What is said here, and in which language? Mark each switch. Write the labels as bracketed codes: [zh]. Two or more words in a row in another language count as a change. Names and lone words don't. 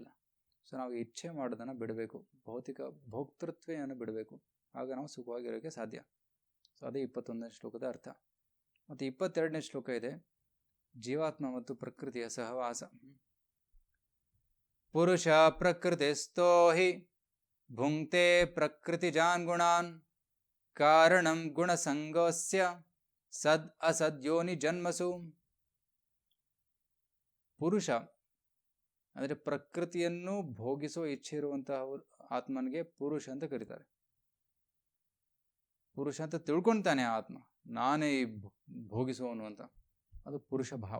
[kn] ಸೊ ನಾವು ಇಚ್ಛೆ ಮಾಡೋದನ್ನು ಬಿಡಬೇಕು, ಭೋಕ್ತೃತ್ವವನ್ನು ಬಿಡಬೇಕು, ಆಗ ನಾವು ಸುಖವಾಗಿರೋಕ್ಕೆ ಸಾಧ್ಯ. ಸೊ ಅದೇ 21ನೇ ಶ್ಲೋಕದ ಅರ್ಥ. ಮತ್ತು 22ನೇ ಶ್ಲೋಕ ಇದೆ, ಜೀವಾತ್ಮ ಮತ್ತು ಪ್ರಕೃತಿಯ ಸಹವಾಸ. [sa] ಪುರುಷ ಪ್ರಕೃತಿಸ್ಥೋ ಹಿ ಭುಂಕ್ತೆ ಪ್ರಕೃತಿಜಾನ್ ಗುಣಾನ್ ಕಾರಣಂ ಗುಣಸಂಗಸ್ಯ ಸದ್ ಅಸದ್ಯೋನಿ ಜನ್ಮಸು. [kn] ಪುರುಷ ಅಂದರೆ ಪ್ರಕೃತಿಯನ್ನು ಭೋಗಿಸುವ ಇಚ್ಛೆ ಇರುವಂತಹ ಆತ್ಮನಿಗೆ ಪುರುಷ ಅಂತ ಕರೀತಾರೆ. ಪುರುಷ ಅಂತ ತಿಳ್ಕೊಳ್ತಾನೆ ಆತ್ಮ, ನಾನೇ ಭೋಗಿಸುವವನು ಅಂತ, ಅದು ಪುರುಷ ಭಾವ.